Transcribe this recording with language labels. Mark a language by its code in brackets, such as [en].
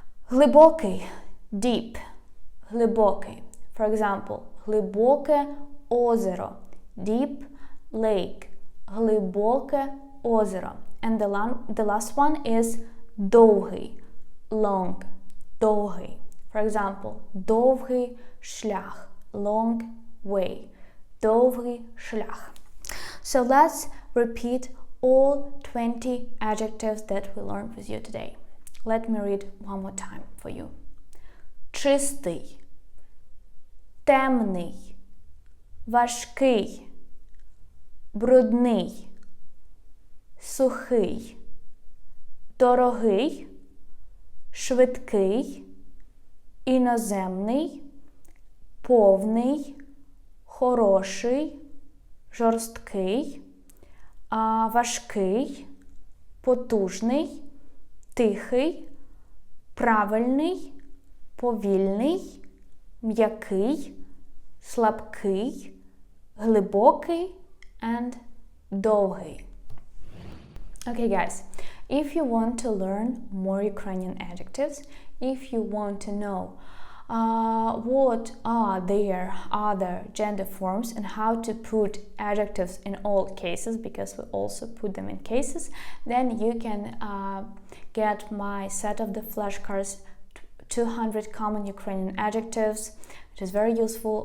[uk] Глибокий, [en] deep, [uk] глибокий. [en] For example, [uk] глибоке озеро, [en] deep lake, глибоке озеро. And the last one is [uk] довгий, [en] long, довгий. For example, [uk] довгий шлях, [en] long way, довгий шлях. So let's repeat all 20 adjectives that we learned with you today. Let me read one more time for you. [uk] Чистий, темний, важкий, брудний, сухий, дорогий, швидкий, іноземний, повний, хороший, жорсткий, важкий, потужний, тихий, правильний, повільний, м'який, слабкий, глибокий [en] and [uk] довгий. [en] Okay guys, if you want to learn more Ukrainian adjectives, if you want to know what are their other gender forms and how to put adjectives in all cases, because we also put them in cases, then you can get my set of the flashcards 200 common Ukrainian adjectives, which is very useful.